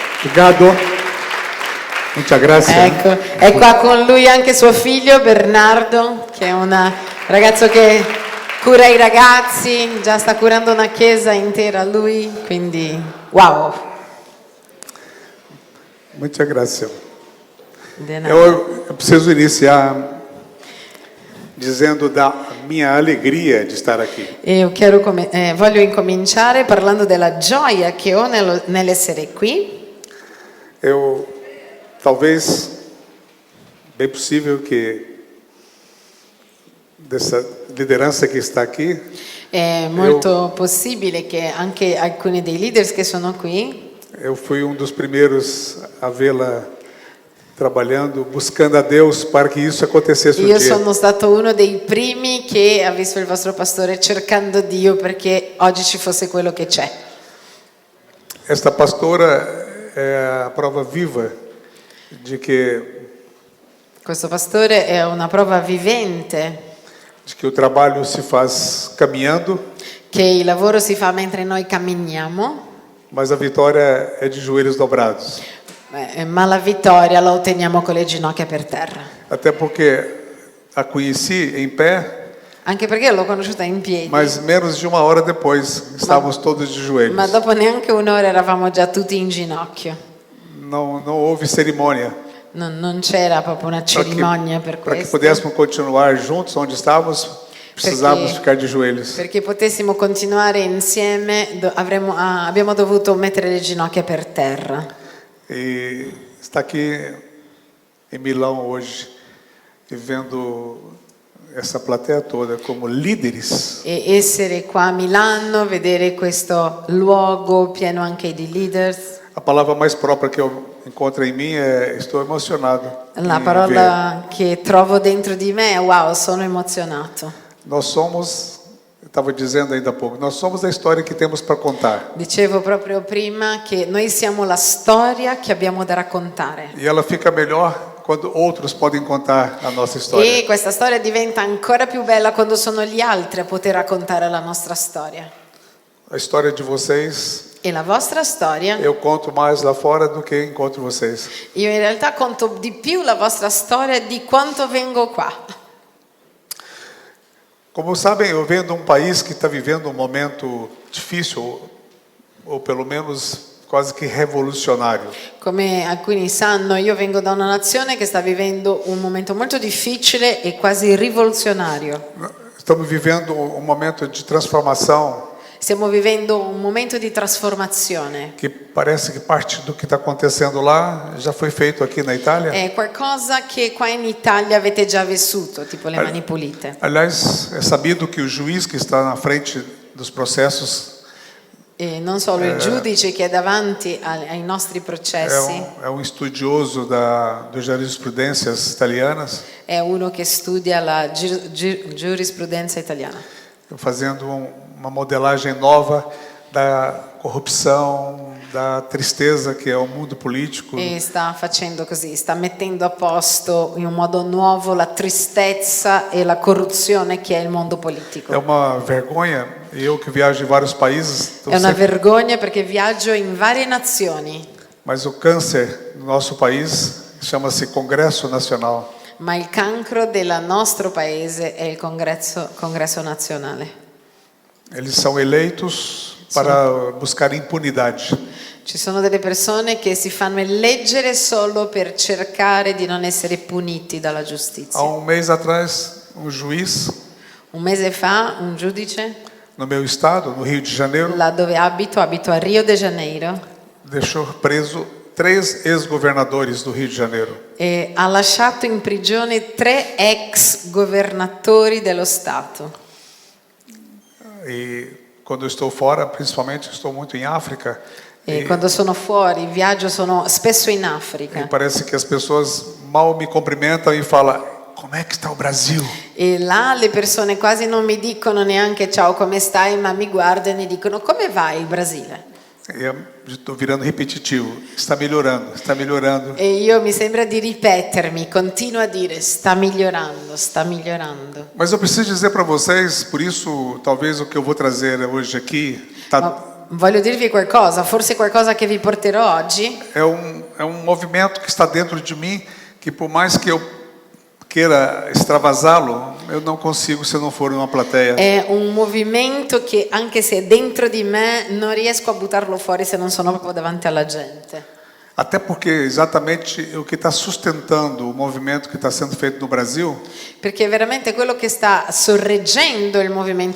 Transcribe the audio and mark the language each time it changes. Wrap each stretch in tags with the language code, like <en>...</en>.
<es>Obrigado. Muchas gracias.</es> <it>Ecco, è qua con lui anche suo figlio Bernardo, che è un ragazzo che cura i ragazzi, già sta curando una chiesa intera lui, quindi wow.</it> <es>Muchas gracias.</es> <pt>Eu preciso iniciar dizendo da minha alegria</pt> <it>di stare</it> <pt>aqui.</pt> <it>Voglio incominciare parlando della gioia che ho nell'essere qui.</it> <pt>Talvez, bem possível que dessa lideranza</pt> <it>che sta</it> <pt>qui.</pt> <it>È molto possibile che anche alcuni dei leaders che sono qui.</it> <pt>Eu fui dos primeiros a vê-la trabalhando, buscando a Deus para que isso acontecesse</pt> <it>Io sono stato uno dei primi che ha visto il vostro pastore cercando Dio perché oggi ci fosse quello che c'è.</it> <pt>Esta pastora è a prova viva</pt> <it>di che questo pastore è una prova vivente di che</it> <pt>o trabalho si faz caminhando,</pt> <it>che il lavoro si fa mentre noi camminiamo,</it> <pt>mas a vitória è di joelhos dobrados.</pt> <it>Ma la vittoria la otteniamo con le ginocchia per terra.</it> <pt>Até porque a conheci em pé.</pt> <it>Anche perché l'ho conosciuta in piedi.</it> <pt>Mas menos de uma hora depois estávamos todos de joelhos.</pt> <it>Ma dopo neanche un'ora eravamo già tutti in ginocchio.</it> <pt>Não houve cerimônia.</pt> <it>Non c'era proprio una cerimonia per questo.</it> <pt>Para que pudéssemos continuar juntos onde estávamos, precisávamos ficar de joelhos.</pt> <it>Perché potessimo continuare insieme, abbiamo dovuto mettere le ginocchia per terra.</it> <pt>E está aqui em Milão hoje e vendo essa plateia toda como líderes.</pt> <it>E essere qua a Milano, vedere questo luogo pieno anche di leaders.</it> <pt>A palavra mais própria que eu encontro em mim é estou emocionado.</pt> <it>La parola che trovo dentro di me è wow, sono emozionato.</it> <pt>Nós somos, estava dizendo ainda há pouco, nós somos a história que temos para contar.</pt> <it>Dicevo proprio prima che noi siamo la storia che abbiamo da raccontare.</it> <pt>E ela fica melhor quando outros podem contar a nossa história.</pt> <it>E questa storia diventa ancora più bella quando sono gli altri a poter raccontare la nostra storia.</it> <pt>A história de vocês.</pt> <it>E la vostra storia.</it> <pt>Eu conto mais lá fora do que encontro vocês.</pt> <it>Io in realtà conto di più la vostra storia di quanto vengo qua.</it> <pt>Como sabem, eu venho de um país que está vivendo um momento difícil, ou pelo menos quase que revolucionário.</pt> <it>Come alcuni sanno, io vengo da una nazione che sta vivendo un momento molto difficile e quasi rivoluzionario.</it> <pt>Estamos vivendo um momento de transformação.</pt> <it>Stiamo vivendo un momento di trasformazione.</it> <pt>que parece que parte do que está acontecendo lá já foi feito aqui na Itália.</pt> <it>È qualcosa che qua in Italia avete già vissuto, tipo le mani pulite.</it> <pt>Aliás, é sabido que o juiz que está na frente dos processos</pt> <it>E non solo il giudice che è davanti ai nostri processi,</it> <pt>é um estudioso da jurisprudências italianas,</pt> <it>è uno che studia la giurisprudenza italiana.</it> <pt>fazendo uma modelagem nova da corrupção, da tristeza que é o mundo político.</pt> <it>E sta facendo così, sta mettendo a posto in un modo nuovo la tristezza e la corruzione che è il mondo politico.</it> <pt>É uma vergonha, eu que viajo em vários países,</pt> <it>È una vergogna perché viaggio in varie nazioni,</it> <pt>mas o câncer no nosso país chama-se Congresso Nacional.</pt> <it>ma il cancro del nostro paese è il congresso nazionale.</it> <pt>Eles são eleitos para buscar impunidade.</pt> <it>Ci sono delle persone che si fanno eleggere solo per cercare di non essere puniti dalla giustizia.</it> <pt>Há um mês atrás, um juiz</pt> <it>Un mese fa un giudice,</it> <pt>no meu estado, no Rio de Janeiro,</pt> <it>là dove abito a Rio de Janeiro,</it> <pt>deixou preso 3 ex-governadores do Rio de Janeiro.</pt> <it>e ha lasciato in prigione 3 ex governatori dello Stato.</it> <pt>E quando eu estou fora, principalmente estou muito em África,</pt> <it>E quando sono fuori, viaggio, sono spesso in e Africa.</it> <pt>parece que as pessoas mal me cumprimentam e falam: como é que está o Brasil?</pt> <it>E là le persone quasi non mi dicono neanche ciao come stai, ma mi guardano e dicono come va il Brasile?</it> <pt>E eu estou virando repetitivo. Está melhorando, está melhorando.</pt> <it>E io mi sembra di ripetermi, continuo a dire sta migliorando, sta migliorando.</it> <pt>Mas eu preciso dizer para vocês, por isso talvez o que eu vou trazer hoje aqui</pt> <it>Ma voglio dirvi qualcosa, forse qualcosa che vi porterò oggi</it> <pt>é um movimento que está dentro de mim, que por mais que eu queira extravasá-lo, eu não consigo se eu não for em uma plateia.</pt> <it>è un movimento che anche se è dentro di me non riesco a buttarlo fuori se non sono proprio davanti alla gente.</it> <pt>Até porque exatamente o que está sustentando o movimento que está sendo feito no Brasil</pt> <it>Perché veramente quello che sta sorreggendo il movimento</it>